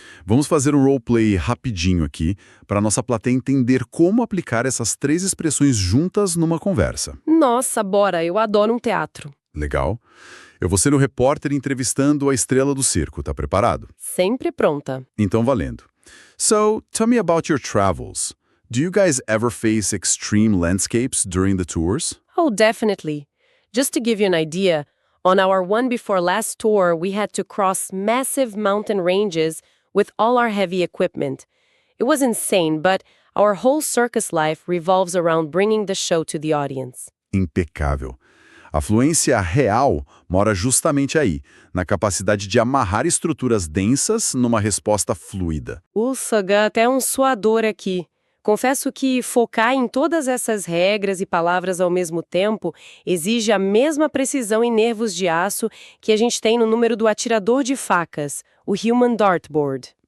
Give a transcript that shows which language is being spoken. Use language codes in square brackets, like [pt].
[pt] Vamos fazer um roleplay rapidinho aqui para nossa plateia entender como aplicar essas 3 expressões juntas numa conversa. Nossa, bora, eu adoro um teatro. Legal? Eu vou ser o repórter entrevistando a estrela do circo, tá preparado? Sempre pronta. Então valendo. [en] So, tell me about your travels. Do you guys ever face extreme landscapes during the tours? Oh, definitely. Just to give you an idea, on our one before last tour, we had to cross massive mountain ranges with all our heavy equipment. It was insane, but our whole circus life revolves around bringing the show to the audience. [pt] Impecável. A fluência real mora justamente aí, na capacidade de amarrar estruturas densas numa resposta fluida. Sagan, até um suador aqui. Confesso que focar em todas essas regras e palavras ao mesmo tempo exige a mesma precisão e nervos de aço que a gente tem no número do atirador de facas, o Human Dartboard.